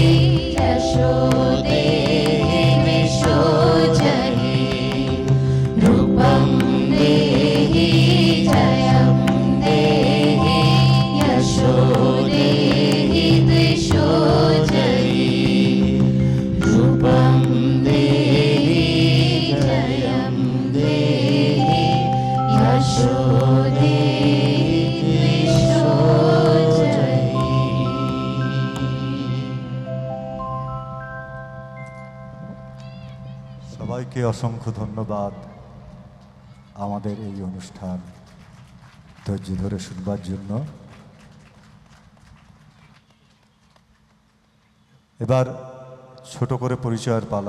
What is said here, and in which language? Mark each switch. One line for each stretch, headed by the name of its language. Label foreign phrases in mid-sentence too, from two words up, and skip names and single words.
Sanskrit: यशो देहि द्विषो जहि रूपं देहि जयं देहि यशो देहि द्विषो जहि रूपं देहि जयं देहि यशो देहि द्विषो जहि
Bangla: সবাইকে অসংখ্য ধন্যবাদ আমাদের এই অনুষ্ঠান ধৈর্য ধরে শুনবার জন্য। এবার ছোট করে পরিচয়ের পালা।